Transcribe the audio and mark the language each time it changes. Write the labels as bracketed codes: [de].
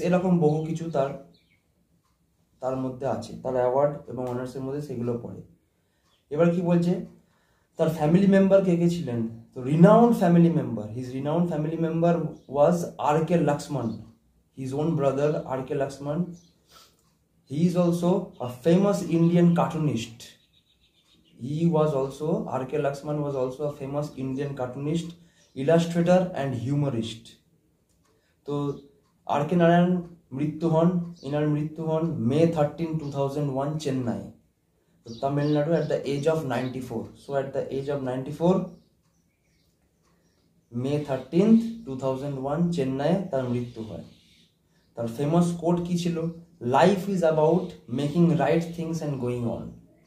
[bn] এরকম বহু কিছু তার মধ্যে আছে, তার অ্যাওয়ার্ড এবং অনার্সের মধ্যে সেগুলো পড়ে। এবার কি বলছে, তার ফ্যামিলি মেম্বার কে ছিলেন? তো [en] Renowned family member, his renowned family member was R K. Laxman, his own brother R K. Laxman. He is also a famous Indian cartoonist. He was also, R.K. Laxman was also a famous Indian cartoonist, illustrator and humorist. [bn] তো R.K. Narayan এনার মৃত্যু হন May 13, 2001 Chennai, তো Tamil Nadu, [en] at the age of 94. So at the age of 94, May 13th, 2001 [bn] চেন্নাইয়ে তার মৃত্যু হয়। তার ফেমাস কোট কি ছিল? [en] Life is about making right things and going on.